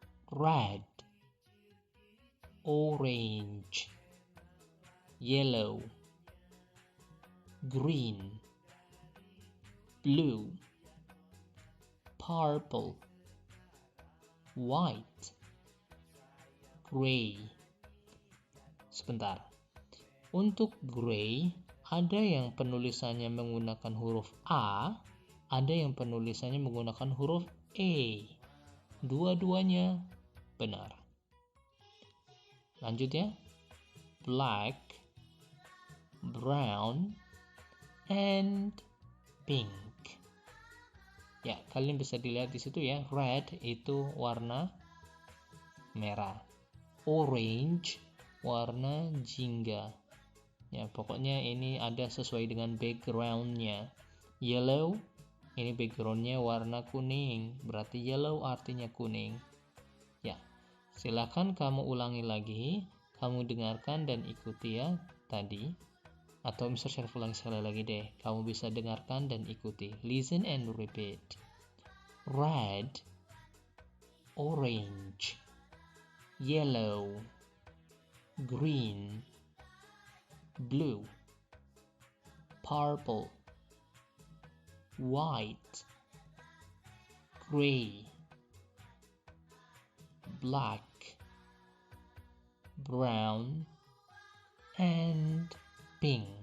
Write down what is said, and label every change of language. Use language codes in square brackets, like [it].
[en] Red, orange, yellow, green, blue, purple, white, gray. [id] Sebentar. Untuk gray, ada yang penulisannya menggunakan huruf A, ada yang penulisannya menggunakan huruf E. Dua-duanya benar. Lanjut ya. [en] Black, brown, and pink. [id] Ya, kalian bisa dilihat di situ ya. Red itu warna merah. Orange warna jingga. Ya, pokoknya ini ada sesuai dengan backgroundnya. Yellow, ini backgroundnya warna kuning, berarti yellow artinya kuning. Ya, silakan kamu ulangi lagi, kamu dengarkan dan ikuti ya tadi. Atau Mr. Syarif ulangi sekali lagi deh, kamu bisa dengarkan dan ikuti. [en] Listen and repeat. Red, orange, yellow, green, blue, purple, white, gray, black, brown, and pink.